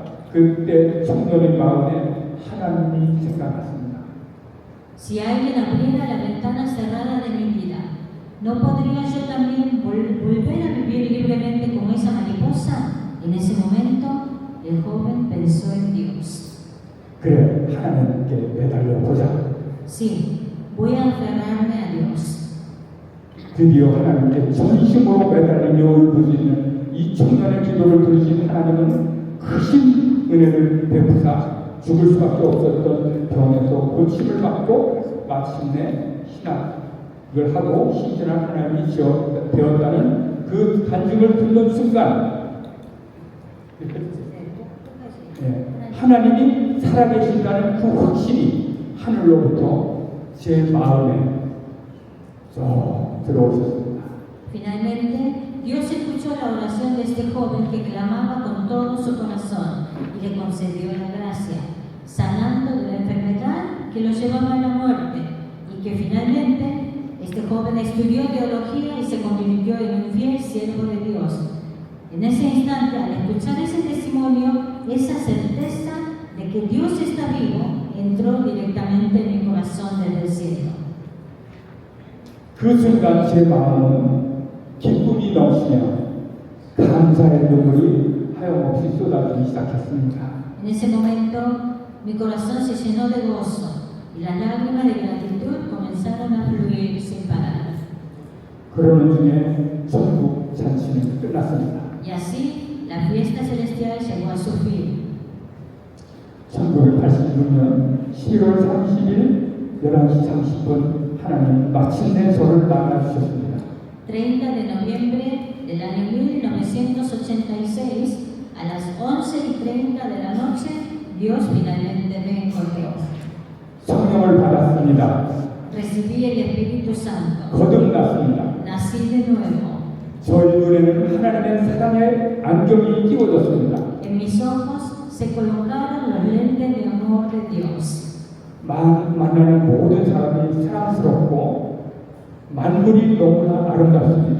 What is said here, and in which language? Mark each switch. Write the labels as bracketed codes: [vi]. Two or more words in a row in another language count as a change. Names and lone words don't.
[ko] 그때 청년의 마음에 하나님이 생각났습니다. [es] Si alguien abriera la ventana cerrada de mi vida, ¿no podría yo también volver a vivir libremente como esa mariposa? En ese momento, el joven pensó en Dios. [ko] 그래, 하나님께 매달려 보자. [es] Sí, voy a aferrarme a Dios. [ko] 드디어 하나님께 전심으로 매달리며 울부짖는 이 청년의 기도를 들으신 하나님은 크신 은혜를 베푸사 죽을 수밖에 없었던 병에서 고침을 받고 마침내 신학을 하고 신실한 하나님이 되었다는 그 간증을 듣는 순간 하나님이 살아계신다는 그 확신이 하늘로부터 제 마음에 들어오셨습니다. [es] Finalmente, Dios escuchó la oración de este joven que clamaba con todo su corazón y le concedió la gracia, sanando de la enfermedad que lo llevaba a la muerte, y que finalmente este joven estudió teología y se convirtió en un fiel siervo de Dios. En ese instante, al escuchar ese testimonio, esa certeza de que Dios está vivo entró directamente en mi corazón desde el cielo. [ko] 그 순간 제 마음은 기쁨이 넘치며 감사의 눈물이 하염없이 쏟아지기 시작했습니다. [es] En ese momento mi corazón se llenó de gozo y las lágrimas de gratitud comenzaron a fluir sin parar. [ko] 그러는 중에 천국 잔치는 끝났습니다. [es] Y así la fiesta celestial llegó a su fin. [ko] 1986년 11월 30일 11시 30분 하나님 마침내 저를 만나주셨습니다. [es] 30 de noviembre del año 1986, a las 11:30 de la noche, Dios finalmente me encontró. [ko] 성령을 받았습니다. [es] Recibí el Espíritu Santo. [ko] 거듭났습니다. [es] Nací de nuevo. [ko] 저희 눈에는 하나님의 사랑의 안경이 끼워졌습니다. [es] En mis ojos se colocaron los lentes de amor de Dios. [ko] 만나는 모든 사람이 사랑스럽고 만물이 너무나 아름답습니다.